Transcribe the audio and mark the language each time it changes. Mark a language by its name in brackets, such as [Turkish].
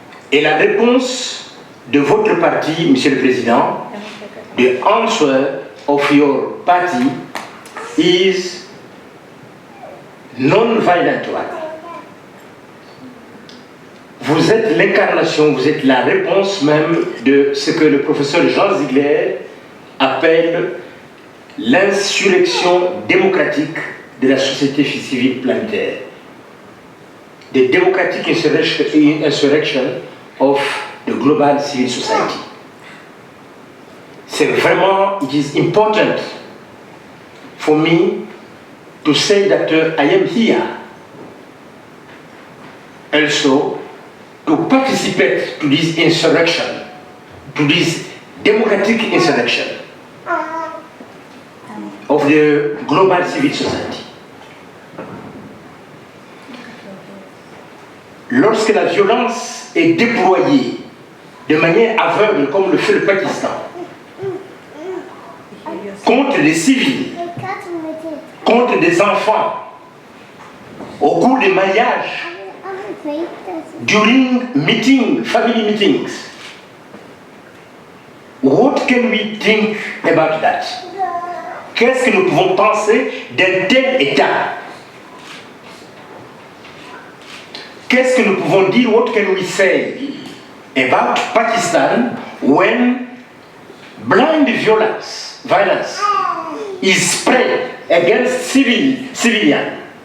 [French] Et la réponse de votre parti, Monsieur le Président, [English] the answer of your party is non-violent one. [French] Vous êtes l'incarnation, vous êtes la réponse même de ce que le professeur Jean Ziegler appelle l'insurrection démocratique de la société civile planétaire. [English] The democratic insurrection of the global civil society. [French] C'est vraiment, [English] it is important for me to say that I am here also to participate to this insurrection, to this democratic insurrection of the global civil society. [French] Lorsque la violence est déployée de manière aveugle, comme le fait le Pakistan, contre des civils, contre des enfants, au cours des mariages, [English] during family meetings, what can we think about that? [French] Qu'est-ce que nous pouvons penser d'un tel état? Qu'est-ce que nous pouvons dire? [English] What can we say about Pakistan when blind violence is spread against civilians?